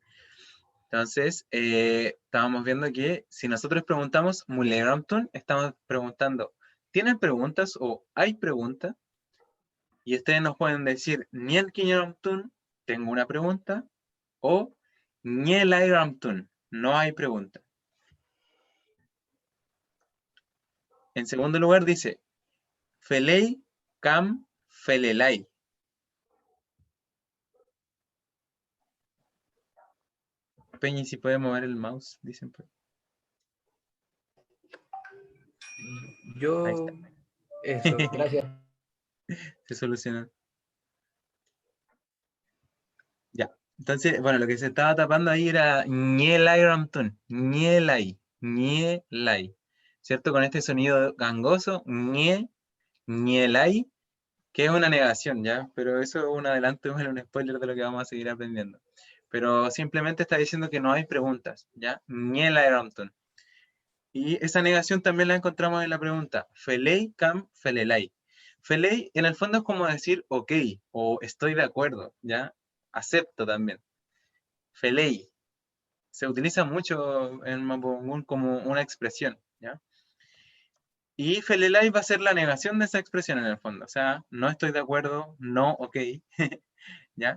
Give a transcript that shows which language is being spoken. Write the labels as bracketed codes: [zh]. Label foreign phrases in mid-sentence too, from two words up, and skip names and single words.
[es] Entonces, estábamos viendo que si nosotros preguntamos Mulleramton, estamos preguntando, ¿tienen preguntas o hay preguntas? Y ustedes nos pueden decir, [arn] Niel Kiñeramtun, [es] tengo una pregunta, o [arn] Niel Airamtun, [es] no hay pregunta. En segundo lugar dice, [arn] Felei cam felelai. [es] Peñi, si puede mover el mouse, dicen. Ahí Yo, está. eso, gracias. Se solucionó. Ya. Entonces, bueno, lo que se estaba tapando ahí era [arn] ñelai ramtun. Ñelai. Ñelai. [es] ¿Cierto? Con este sonido gangoso, [arn] ñe, ñelai, [es] que es una negación, ¿ya? Pero eso es un adelanto, es un spoiler de lo que vamos a seguir aprendiendo. Pero simplemente está diciendo que no hay preguntas, ¿ya? [arn] Ñelai ramtun. [es] Y esa negación también la encontramos en la pregunta, [arn] felei cam felelai. [es] Felei en el fondo es como decir ok o estoy de acuerdo, ¿ya? Acepto también. Felei se utiliza mucho en Mapudungun como una expresión, ¿ya? Y felelai va a ser la negación de esa expresión en el fondo, o sea, no estoy de acuerdo, no ok, ¿ya?